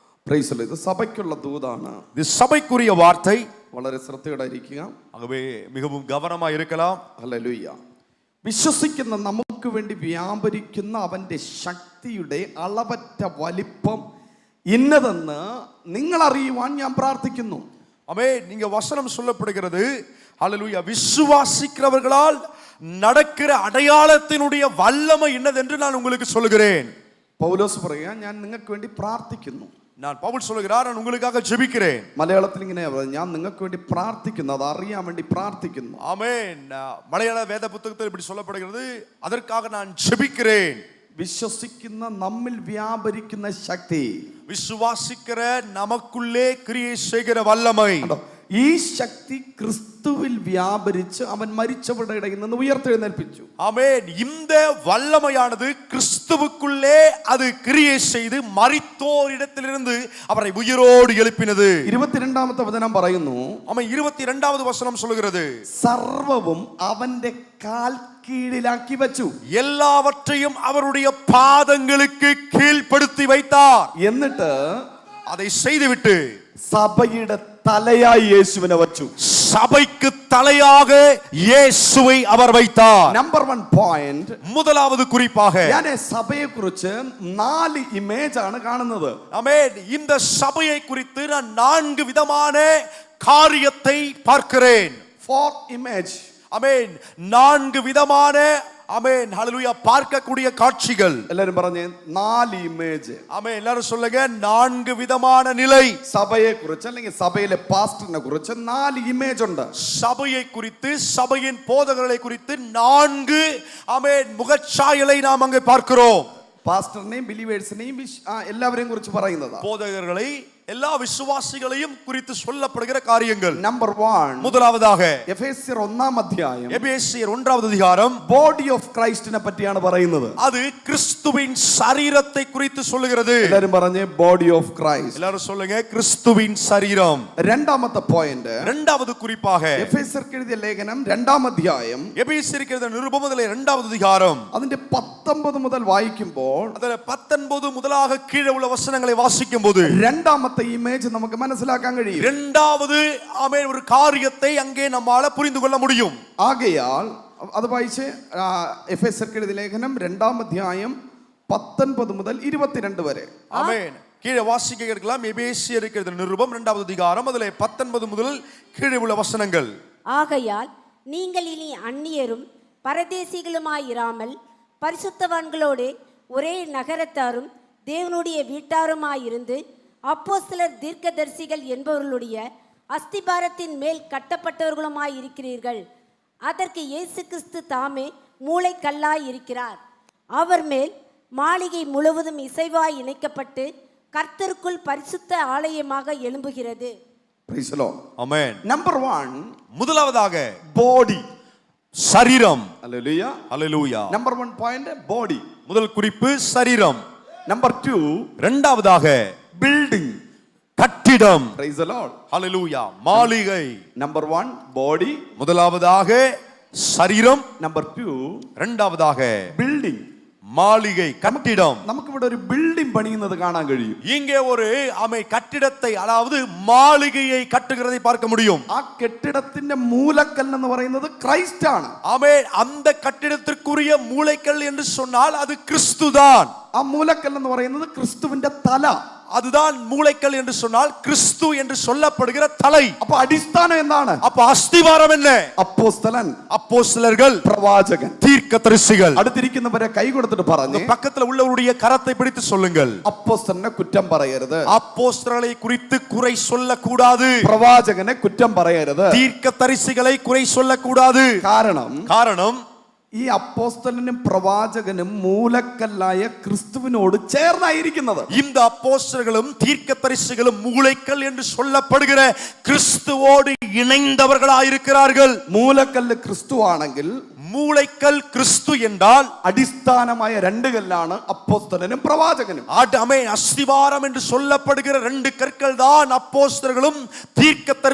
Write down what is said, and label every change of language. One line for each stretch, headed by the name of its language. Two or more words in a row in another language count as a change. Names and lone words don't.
Malayalam: ഇത് സഭയ്ക്കുള്ള ദൂതാണ്.
Tamil: இது சபைக்குரிய வார்த்தை.
Malayalam: വളരെ ശ്രദ്ധയോടെ ഇരിക്കുക.
Tamil: ஆகவே மிகவும் கவனமாக இருக்கலாம்.
Malayalam: ഹല്ലേലൂയ. വിശ്വസിക്കുന്ന നമുക്ക് വേണ്ടി വ്യാപരിക്കുന്ന അവന്റെ ശക്തിയുടെ അളവറ്റ വലിപ്പം ഇന്നതെന്ന് നിങ്ങൾ അറിയുവാൻ ഞാൻ പ്രാർത്ഥിക്കുന്നു.
Tamil: ஆமென். நீங்க வசனம் சொல்லப்படுகிறது, ஹல்லேலூயா, விசுவாசிக்கிறவர்களால் நடக்கிற அடையாளத்தினுடைய வல்லமை என்னதென்று நான் உங்களுக்கு சொல்கிறேன்.
Malayalam: പൗലോസ് പറയുക, ഞാൻ നിങ്ങൾക്ക് വേണ്ടി പ്രാർത്ഥിക്കുന്നു.
Tamil: நான் பவுல் சொல்கிறார், நான் உங்களுக்காக ஜெபிக்கிறேன்.
Malayalam: മലയാളത്തിൽ ഇങ്ങനെ ഞാൻ നിങ്ങൾക്ക് വേണ്ടി പ്രാർത്ഥിക്കുന്നു, അത് അറിയാൻ വേണ്ടി പ്രാർത്ഥിക്കുന്നു.
Tamil: ஆமென். மலையாள வேத புத்தகத்தில் இப்படி சொல்லப்படுகிறது, அதற்காக நான் ஜெபிக்கிறேன்.
Malayalam: വിശ്വസിക്കുന്ന നമ്മിൽ വ്യാപരിക്കുന്ന ശക്തി,
Tamil: விசுவாசிக்கிற நமக்குள்ளே கிரியை செய்கிற வல்லமை,
Malayalam: ഈ ശക്തി ക്രിസ്തുവിൽ വ്യാപരിച്ച് അവൻ മരിച്ചവരുടെ ഇടയിൽ നിന്ന് ഉയർത്തെഴുന്നേൽപ്പിച്ചു.
Tamil: ஆமென். இந்த வல்லமையானது கிறிஸ்துவுக்குள்ளே அது கிரியை செய்து மரித்தோரிடத்திலிருந்து அவரை உயிரோடு எழுப்பினது.
Malayalam: 22ാമത്തെ വചനം പറയുന്നു,
Tamil: ஆமென். 22வது வசனம் சொல்கிறது,
Malayalam: സർവവും അവന്റെ കാൽ കീഴിലാക്കി വെച്ചു,
Tamil: எல்லாவற்றையும் அவருடைய பாதங்களுக்கு கீழ்ப்படுத்தி வைத்தார்.
Malayalam: എന്നിട്ട്
Tamil: அதை செய்துவிட்டு
Malayalam: സഭയുടെ തലയായി യേശുവിനെ വെച്ചു.
Tamil: சபைக்கு தலையாக இயேசுவை அவர் வைத்தார்.
English: number 1 point,
Tamil: முதலாவது குறிப்பாக
Malayalam: ഞാൻ സഭയെ കുറിച്ച് 4 ഇമേജ് ആണ് കാണുന്നത്.
Tamil: ஆமென். இந்த சபையை குறித்து நான் 4 விதமான காரியத்தை பார்க்கிறேன். 4 இமேஜ். ஆமென். 4 விதமான, ஆமென், ஹல்லேலூயா, பார்க்கக்கூடிய காட்சிகள்.
Malayalam: എല്ലാവരും പറഞ്ഞേ 4 ഇമേജ്.
Tamil: ஆமென். எல்லாரும் சொல்லுங்க, 4 விதமான நிலை.
Malayalam: സഭയെ കുറിച്ച് അല്ലെങ്കിൽ സഭയിലെ പാസ്റ്ററിനെ കുറിച്ച് 4 ഇമേജ് ഉണ്ട്.
Tamil: சபையை குறித்து, சபையின் போதகர்களை குறித்து 4, ஆமென், முகச்சாயலை நாம் அங்கே பார்க்கிறோம்.
Malayalam: പാസ്റ്ററിനെയും ബിലീവേഴ്സിനെയും എല്ലാവരെയും കുറിച്ച് പറയുന്നതാ.
Tamil: போதகர்களை, எல்லா விசுவாசிகளையும் குறித்து சொல்லப்படுகிற காரியங்கள்.
Malayalam: നമ്പർ 1,
Tamil: முதலாவதாக
Malayalam: എഫേസ്യർ 1-ാം അധ്യായം,
Tamil: எபேசியர் 1வது அதிகாரம்,
English: body of Christ
Malayalam: പറ്റിയാണ് പറയുന്നത്.
Tamil: அது கிறிஸ்துவின் சரீரத்தை குறித்து சொல்லுகிறது.
Malayalam: എല്ലാവരും പറഞ്ഞേ
English: body of Christ.
Tamil: எல்லாரும் சொல்லுங்க, கிறிஸ்துவின் சரீரம்.
Malayalam: രണ്ടാമത്തെ പോയിന്റ്,
Tamil: 2வது குறிப்பாக
Malayalam: എഫേസ്യർക്ക് എഴുതിയ ലേഖനം 2-ാം അധ്യായം,
Tamil: எபேசியருக்கு எழுதின நிருபம் 2வது அதிகாரம்,
Malayalam: അതിന്റെ 19 മുതൽ വായിക്കുമ്പോൾ
Tamil: அதில் 19 முதலாக கீழே உள்ள வசனங்களை வாசிக்கும் போது
Malayalam: രണ്ടാമത്തെ ഇമേജ് നമുക്ക് മനസ്സിലാക്കാൻ കഴിയും.
Tamil: 2வது, ஆமென், ஒரு காரியத்தை அங்கே நம்மால புரிந்து கொள்ள முடியும்.
Malayalam: ആകയാൽ അത് വായിച്ച് എഫേസ്യർക്ക് എഴുതിയ ലേഖനം 2-ാം അധ്യായം 19 മുതൽ 22 വരെ.
Tamil: ஆமென். கீழே வாசிக்க கேட்கலாம். எபேசியருக்கு எழுதின நிருபம் 2வது அதிகாரம், அதில் 19 முதல் கீழே உள்ள வசனங்கள். ஆகையால் நீங்கள் இனி அந்நியரும் பரதேசிகளுமாயிராமல் பரிசுத்தவான்களோடு ஒரே நகரத்தாரும் தேவனுடைய வீட்டாருமாயிருந்து அப்போஸ்தலர் தீர்க்கதரிசிகள் என்பவர்களுடைய அஸ்திபாரத்தின் மேல் கட்டப்பட்டவர்களுமாயிருக்கிறீர்கள். அதற்கு இயேசு கிறிஸ்து தாமே மூளைக்கல்லாய் இருக்கிறார். அவர் மேல் மாளிகை முழுவதும் இசைவாய் இணைக்கப்பட்டு கர்த்தருக்குள் பரிசுத்த ஆலயமாக எழும்புகிறது.
English: Praise the Lord.
Tamil: ஆமென். நம்பர் 1, முதலாவதாக
Malayalam: ബോഡി,
Tamil: சரீரம்.
Malayalam: ഹല്ലേലൂയ.
Tamil: ஹல்லேலூயா.
English: number 1 point body.
Tamil: முதல் குறிப்பு சரீரம்.
Malayalam: നമ്പർ 2,
Tamil: 2வதாக
Malayalam: ബിൽഡിംഗ്,
Tamil: கட்டிடம்.
English: Praise the Lord.
Tamil: ஹல்லேலூயா, மாளிகை.
Malayalam: നമ്പർ 1 ബോഡി,
Tamil: முதலாவதாக சரீரம்,
Malayalam: നമ്പർ 2
Tamil: 2வதாக
Malayalam: ബിൽഡിംഗ്,
Tamil: மாளிகை, கட்டிடம்.
Malayalam: നമുക്കിവിടെ ഒരു ബിൽഡിംഗ് പണിയുന്നത് കാണാൻ കഴിയും.
Tamil: இங்கே ஒரு கட்டிடத்தை, அதாவது மாளிகையை கட்டுகிறதை பார்க்க முடியும்.
Malayalam: ആ കെട്ടിടത്തിന്റെ മൂലക്കല്ല് എന്ന് പറയുന്നത് ക്രൈസ്റ്റ് ആണ്.
Tamil: ஆமென். அந்த கட்டிடத்திற்குரிய மூலைக்கல் என்று சொன்னால் அது கிறிஸ்துதான்.
Malayalam: ആ മൂലക്കല്ല് എന്ന് പറയുന്നത് ക്രിസ്തുവിന്റെ തല.
Tamil: அதுதான் மூலைக்கல் என்று சொன்னால் கிறிஸ்து என்று சொல்லப்படுகிற தலை.
Malayalam: അപ്പൊ അടിസ്ഥാനം എന്താണ്?
Tamil: அப்ப அஸ்திவாரம் என்ன?
Malayalam: അപ്പോസ്തലൻ,
Tamil: அப்போஸ்தலர்கள்,
Malayalam: പ്രവാചകൻ.
Tamil: தீர்க்கதரிசிகள்.
Malayalam: അടുത്തിരിക്കുന്നവരെ കൈ കൊടുത്തിട്ട് പറഞ്ഞു,
Tamil: பக்கத்துல உள்ளவருடைய கரத்தை பிடித்து சொல்லுங்கள்,
Malayalam: അപ്പോസ്തലനെ കുറ്റം പറയരുത്,
Tamil: அப்போஸ்தலரை குறித்து குறை சொல்லக்கூடாது,
Malayalam: പ്രവാചകനെ കുറ്റം പറയരുത്.
Tamil: தீர்க்கதரிசிகளை குறை சொல்லக்கூடாது. காரணம்
Malayalam: ഈ അപ്പോസ്തലനും പ്രവാചകനും മൂലക്കല്ലായ ക്രിസ്തുവിനോട് ചേർന്നായിരിക്കുന്നത്.
Tamil: இந்த அப்போஸ்தலர்களும் தீர்க்கதரிசிகளும் மூலைக்கல் என்று சொல்லப்படுகிற கிறிஸ்துவோடு இணைந்தவர்களாயிருக்கிறார்கள்.
Malayalam: മൂലക്കല്ല് ക്രിസ്തു ആണെങ്കിൽ,
Tamil: மூளைக்கல் கிறிஸ்து என்றால்
Malayalam: അടിസ്ഥാനമായ 2 കല്ലാണ് അപ്പോസ്തലനും പ്രവാചകനും.
Tamil: அஸ்திவாரம் என்று சொல்லப்படுகிற 2 கற்கள் தான் அப்போஸ்தலர்களும் தீர்க்கதரிசிகளும்.